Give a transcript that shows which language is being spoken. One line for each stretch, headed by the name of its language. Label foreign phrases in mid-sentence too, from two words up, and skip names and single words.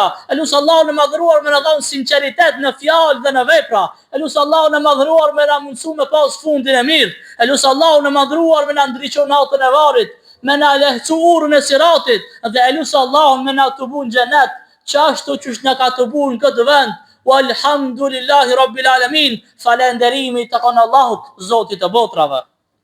Albanian: E lusë Allahu në madhruar me na dhon sinqeritet në fjalë dhe në vepra. E lusë Allahu në madhruar me na mundsu me pas fundin e mirë. E lusë Allahu në madhruar me na ndriçon natën e varrit, me na lehtësu urën e siratit, dhe e lusë Allahu me na të bun xhenet, qashtu qysh na ka të bun këtë vend.
Arabic: والحمد لله رب العالمين.
Albanian: Falënderimi tek Allahut, Zotit të botrave.